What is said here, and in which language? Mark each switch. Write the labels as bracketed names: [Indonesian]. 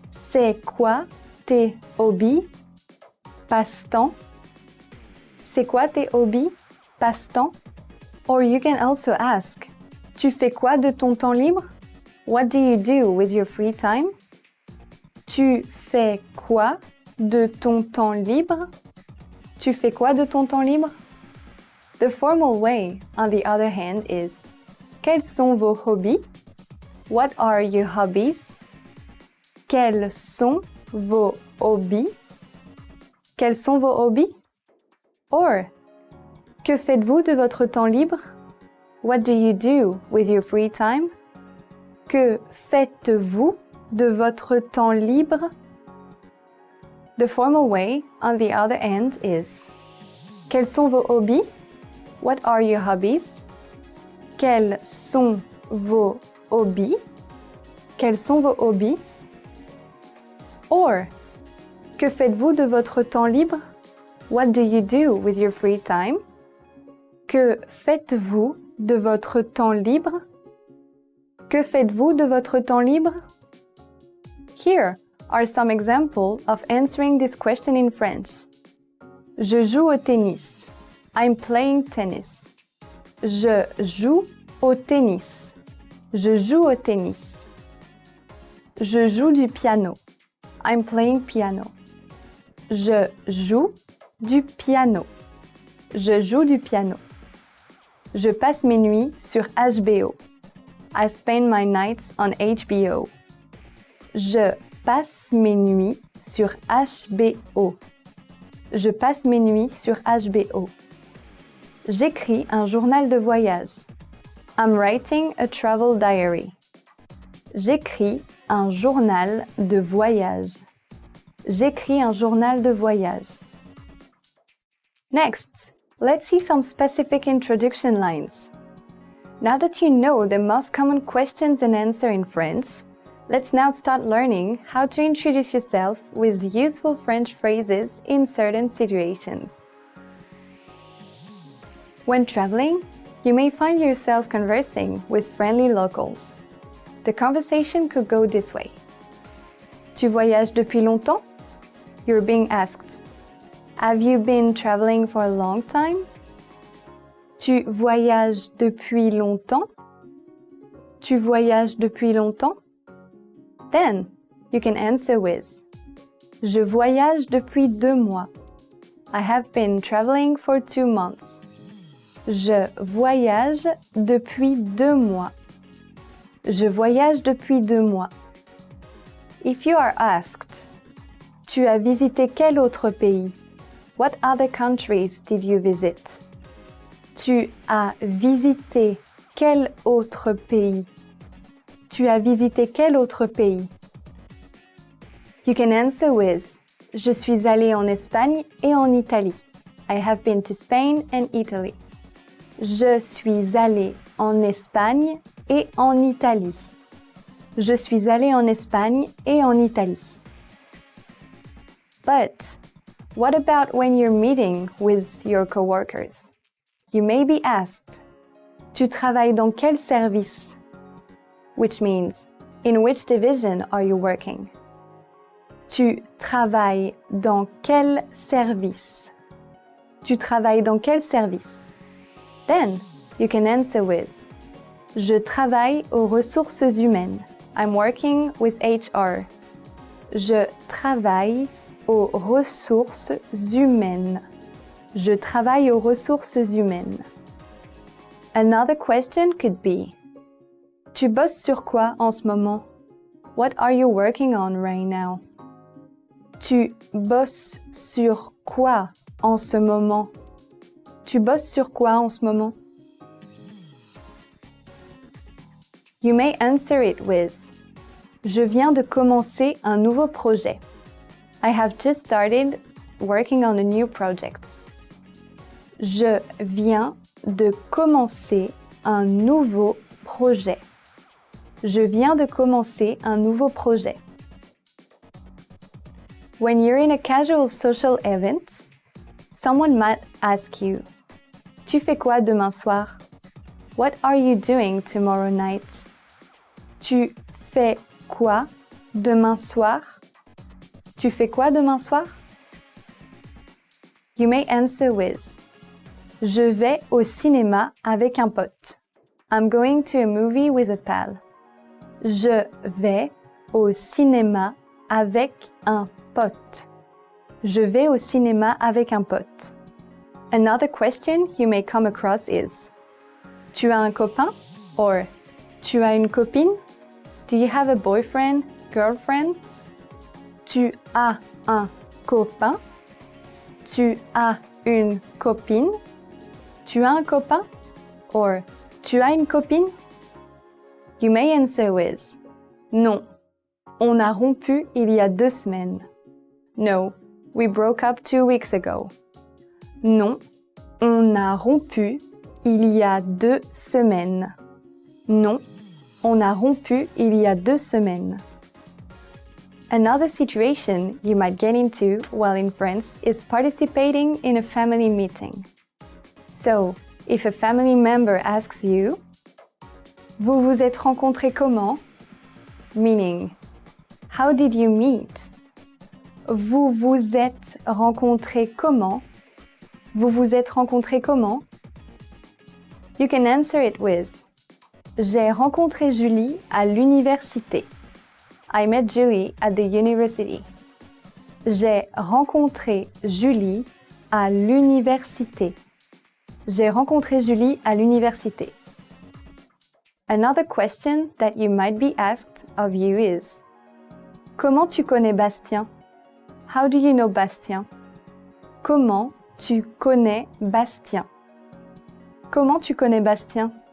[French] C'est quoi tes hobbies? Passe-temps? C'est quoi tes hobbies? Passe-temps? [English] Or you can also ask [French] Tu fais quoi de ton temps libre? [English] What do you do with your free time? [French] Tu fais quoi de ton temps libre? Tu fais quoi de ton temps libre? [English] The formal way, on the other hand, is [French] Quels sont vos hobbies? [English] What are your hobbies? [French] Quels sont vos hobbies? Quels sont vos hobbies? Or, que faites-vous de votre temps libre? [English] What do you do with your free time? [French] Que faites-vous de votre temps libre? [English] The formal way, on the other end, is [French] Quels sont vos hobbies? [English] What are your hobbies? [French] Quels sont vos hobbies? Quels sont vos hobbies? Or, que faites-vous de votre temps libre? [English] What do you do with your free time? [French] Que faites-vous de votre temps libre? Que faites-vous de votre temps libre? [English] Here are some examples of answering this question in French. [French] Je joue au tennis. [English] I'm playing tennis. [French] Je joue au tennis. Je joue au tennis. Je joue du piano. [English] I'm playing piano. [French] Je joue du piano. Je joue du piano. Je passe mes nuits sur HBO. [English] I spend my nights on HBO. [French] Je passe mes nuits sur HBO. Je passe mes nuits sur HBO. J'écris un journal de voyage. [English] I'm writing a travel diary. [French] J'écris un journal de voyage. J'écris un journal de voyage. [English] Next, let's see some specific introduction lines. Now that you know the most common questions and answers in French, let's now start learning how to introduce yourself with useful French phrases in certain situations. When traveling, you may find yourself conversing with friendly locals. The conversation could go this way. [French] Tu voyages depuis longtemps? [English] You're being asked, have you been traveling for a long time? [French] Tu voyages depuis longtemps? Tu voyages depuis longtemps? [English] Then, you can answer with [French] Je voyage depuis 2 mois. [English] I have been traveling for 2 months. [French] Je voyage depuis 2 mois. Je voyage depuis 2 mois. [English] If you are asked, [French] Tu as visité quel autre pays? [English] What other countries did you visit? [French] Tu as visité quel autre pays? Tu as visité quel autre pays? [English] You can answer with [French] Je suis allé en Espagne et en Italie. [English] I have been to Spain and Italy. [French] Je suis allé en Espagne et en Italie. Je suis allé en Espagne et en Italie. [English] But what about when you're meeting with your coworkers? You may be asked, [French] Tu travailles dans quel service? [English] Which means, in which division are you working? [French] Tu travailles dans quel service? Tu travailles dans quel service? [English] Then, you can answer with [French] Je travaille aux ressources humaines. [English] I'm working with HR. [French] Je travaille aux ressources humaines. Je travaille aux ressources humaines. [English] Another question could be [French] Tu bosses sur quoi en ce moment? [English] What are you working on right now? [French] Tu bosses sur quoi en ce moment? Tu bosses sur quoi en ce moment? [English] You may answer it with [French] Je viens de commencer un nouveau projet. [English] I have just started working on a new project. [French] Je viens de commencer un nouveau projet. Je viens de commencer un nouveau projet. [English] When you're in a casual social event, someone might ask you, [French] Tu fais quoi demain soir? [English] What are you doing tomorrow night? [French] Tu fais quoi demain soir? Tu fais quoi demain soir? [English] You may answer with [French] Je vais au cinéma avec un pote. [English] I'm going to a movie with a pal. [French] Je vais au cinéma avec un pote. Je vais au cinéma avec un pote. [English] Another question you may come across is [French] Tu as un copain? [English] Or [French] Tu as une copine? [English] Do you have a boyfriend, girlfriend? [French] Tu as un copain? Tu as une copine? Tu as un copain? Or Tu as une copine? [English] You may answer with [French] Non, on a rompu il y a 2 semaines. [English] No, we broke up 2 weeks ago. [French] Non, on a rompu il y a 2 semaines. Non, on a rompu il y a 2 semaines. [English] Another situation you might get into while in France is participating in a family meeting. So, if a family member asks you, [French] Vous vous êtes rencontrés comment? [English] Meaning, how did you meet? [French] Vous vous êtes rencontrés comment? Vous vous êtes rencontrés comment? [English] You can answer it with [French] J'ai rencontré Julie à l'université. [English] I met Julie at the university. [French] J'ai rencontré Julie à l'université. J'ai rencontré Julie à l'université. [English] Another question that you might be asked of you is [French] Comment tu connais Bastien? [English] How do you know Bastien? [French] Comment tu connais Bastien? Comment tu connais Bastien?